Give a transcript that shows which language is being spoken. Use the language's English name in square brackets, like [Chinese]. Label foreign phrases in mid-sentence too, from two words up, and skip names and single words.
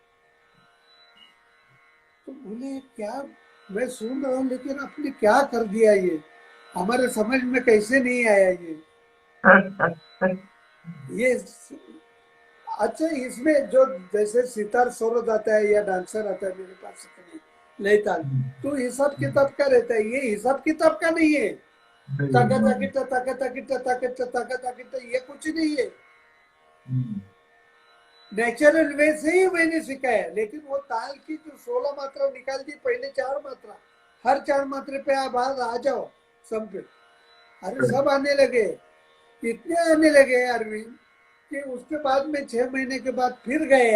[Hindi] तो बोले क्या, मैं सुन रहा हूँ लेकिन आपने क्या कर दिया, ये हमारे समझ में कैसे नहीं आया ये। अच्छा, इसमें जो जैसे सितार सरोद आता है या डांसर आता है मेरे पास लयताल, तो हिसाब किताब का रहता है, ये हिसाब किताब का नहीं है। ताका ताकिटा ताका ताकिटा ताकिटा ताका ताकिटा, ये कुछ नहीं है। नेचुरल वे से ही मैंने सीखा है। लेकिन वो ताल की जो 16 मात्रा निकाल दी, पहले 4 मात्रा, हर 4 मात्रे पे आप आ जाओ सब पे। अरे सब आने लगे, इतने आने लगे अरविंद कि उसके बाद में 6 महीने के बाद फिर गया।